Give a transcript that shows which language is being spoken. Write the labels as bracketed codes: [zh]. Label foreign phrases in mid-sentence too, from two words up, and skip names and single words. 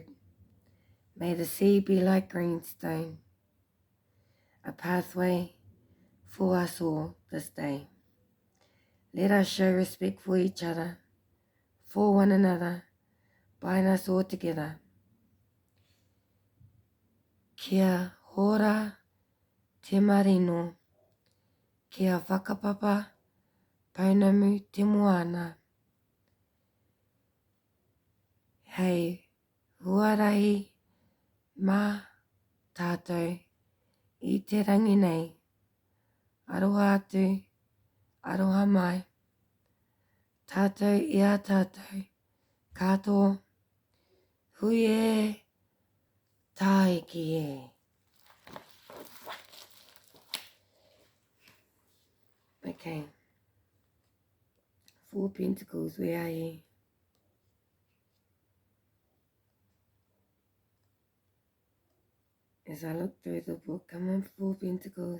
[en] May the sea be like greenstone, a pathway for us all this day. Let us show respect for each other, for one another, bind us all together. [mi] Kia hora te marino, kia whakapapa, paunamu te moana. Hei huarahi mā tātou i te rangi nei. Aroha atu, aroha mai. Tātou i a tātou, katoa, hui e, tāiki e. [en] Okay. Four Pentacles, where are you? As I look through the book, come on, Four Pentacles.